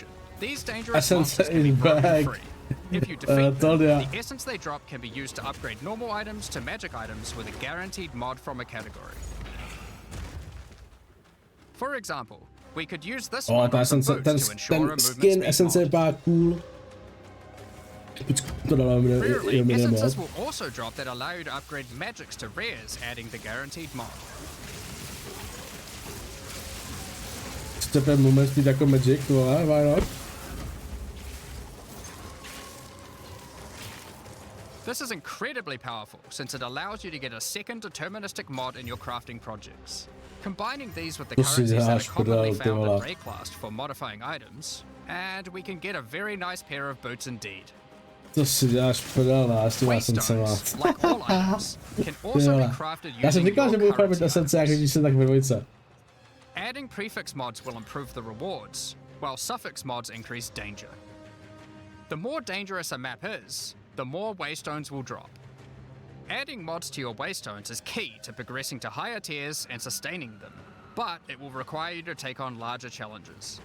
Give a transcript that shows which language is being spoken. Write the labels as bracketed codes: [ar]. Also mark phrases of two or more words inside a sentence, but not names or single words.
[en] These dangerous monsters can be broken free. If you defeat them, the essence they drop can be used to upgrade normal items to magic items with a guaranteed mod from a category. For example, we could use this one on some boots to ensure a movement speed mod. Rarely, essences will also drop that allow you to upgrade magics to rares, adding the guaranteed mod. [cs] Chcete moment mít jako magic, vole, [en] why not? This is incredibly powerful since it allows you to get a second deterministic mod in your crafting projects. Combining these with the currencies that are commonly found in Rayclast for modifying items, and we can get a very nice pair of boots indeed. [cs] To si děláš prdel, já s tím jsem se [en] like all items, can also be crafted using your currency. Adding prefix mods will improve the rewards, while suffix mods increase danger. The more dangerous a map is, the more waystones will drop. Adding mods to your waystones is key to progressing to higher tiers and sustaining them, but it will require you to take on larger challenges.